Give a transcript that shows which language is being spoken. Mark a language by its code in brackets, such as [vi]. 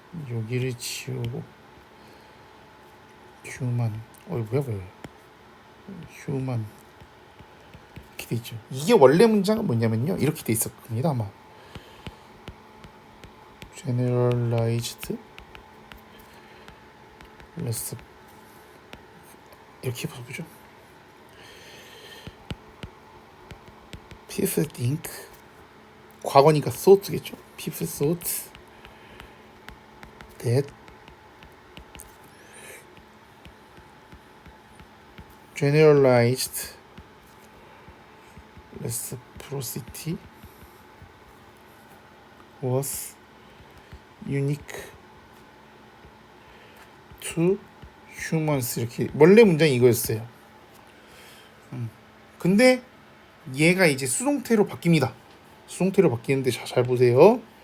[ko] 여기를 지우고 human 뭐야 human 이렇게 돼 있죠. 이게 원래 문장은 뭐냐면요 이렇게 돼 있을 겁니다. 아마 generalized 이렇게 보죠. [en] people think [ko] 과거니까 thought겠죠. [en] people thought that generalized reciprocity was unique to humans [ko] 이렇게 원래 문장이 이거였어요. 근데 얘가 이제 수동태로 바뀝니다. 수동태로 바뀌는데 잘 보세요.